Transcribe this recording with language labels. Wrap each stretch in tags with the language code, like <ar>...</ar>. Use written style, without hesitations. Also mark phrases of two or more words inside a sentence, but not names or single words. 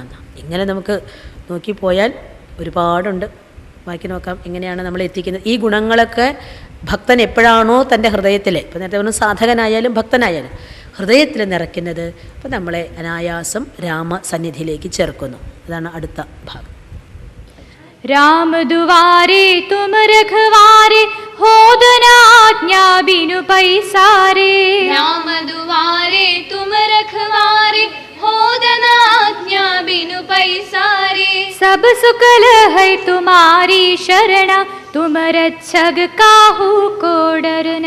<ml>ഇങ്ങനെ നമുക്ക് നോക്കിപ്പോയാൽ ഒരുപാടുണ്ട്. ബാക്കി നോക്കാം എങ്ങനെയാണ് നമ്മൾ എത്തിക്കുന്നത്. ഈ ഗുണങ്ങളൊക്കെ ഭക്തൻ എപ്പോഴാണോ തൻ്റെ ഹൃദയത്തിൽ, ഇപ്പം നേരത്തെ പറഞ്ഞു സാധകനായാലും ഭക്തനായാലും ഹൃദയത്തിൽ നിറയ്ക്കുന്നത്, അപ്പം നമ്മളെ അനായാസം രാമസന്നിധിയിലേക്ക് ചേർക്കുന്നു. അതാണ് അടുത്ത ഭാഗം.</ml> <awa>राम दुवारे तुम रखवारे होदन आज्ञा बिनु पैसारे। राम दुवारे तुम रखवारे होदन आज्ञा बिनु पैसारे। सब सुकल है तुम्हारी शरणा तुम रक्षक काहू को डरना।</awa>